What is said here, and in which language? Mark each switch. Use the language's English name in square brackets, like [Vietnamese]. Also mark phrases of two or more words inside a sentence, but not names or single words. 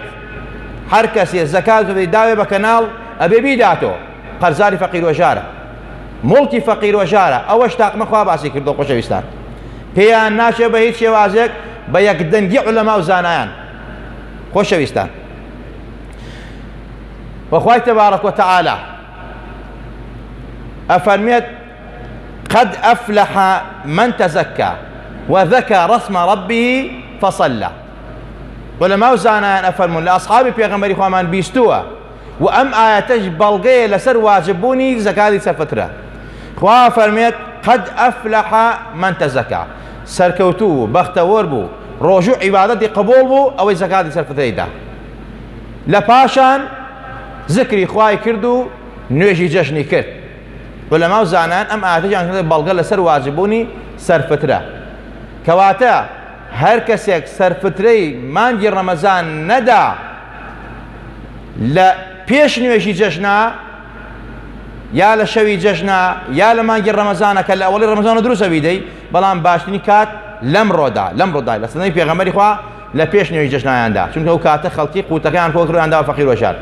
[Central Kurdish] هەر کەسێ زەکات داوێ بە کەناڵ ئەبێ بیداتەوە قەرزاری فەقیر و هەژارە، مڵکی فەقیر و هەژارە. ئەوەش تاقمە خوا باسی کردەوە خۆشەویستان، پێیان ناشێ بە هیچ شێوازێک بە یەکدەنگی عولەما و زانایان. خۆشەویستان وەخوای تەبارەک وتەعالە ئەفەرمێت [Arabic] قد أفلح من تزكى وذكر اسم ربه فصلى. [Central Kurdish] ولما زانایان ئەفەرمون لە ئەصحابی پێغەمبەری خوامان بیستووە و ئەم ئایەتەش بەڵگەیە لەسەر واجببوونی زەکاتی سەرفترە. خوا فەرمێت [Arabic] قد أفلح من تزكى، [Central Kurdish] سەرکەوتوو بوو، بەختەوەر بوو، ڕۆژوو عیبادەتی قبول بوو ئەوەی زەکاتی سەرفتەیدا. لە پاشان ذکری خوای کرد و نوێژی جەژنی کرد. ولەما زانایان ئەم ئایەتەیان بەڵگە لەسەر واجببوونی سەرفترە، کەواتە هەر کەسێک سەرفترەی مانگی ڕەمەزان نەدا لە پێش نوێژی جەژنا یا لە شەوی جەژنا یا لە مانگی ڕەمەزانە کە لە ئەوەڵی ڕەمەزانە دروستە بیدەی، بەڵام باشترین کات لەم ڕۆدا لە سنەی پێغەمبەری خوا لە پێش نوێژی جەژنایاندا، چونکە ئەو کاتە خەڵکی قوتەکەیان کۆ کردویاندا فەقیر و هەژار.